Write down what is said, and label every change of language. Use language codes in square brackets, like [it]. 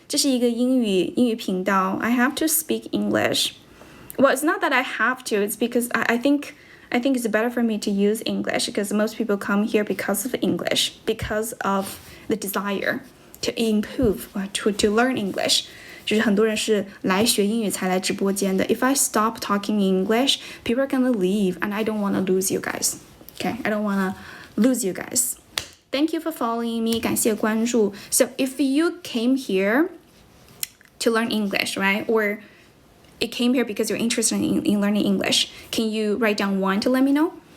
[zh] 这是一个英语频道. [en] I have to speak English. Well, it's not that I have to. It's because I think it's better for me to use English, because most people come here because of English, because of the desire to improve or to learn English. [zh] 就是很多人是来学英语才来直播间的. [en] If I stop talking English, people are gonna leave, and I don't want to lose you guys. Okay, I don't want to lose you guys. Thank you for following me. [zh] 感谢关注. [en] So if you came here to learn English, right? Or it came here because you're interested in learning English, can you write down one to let me know?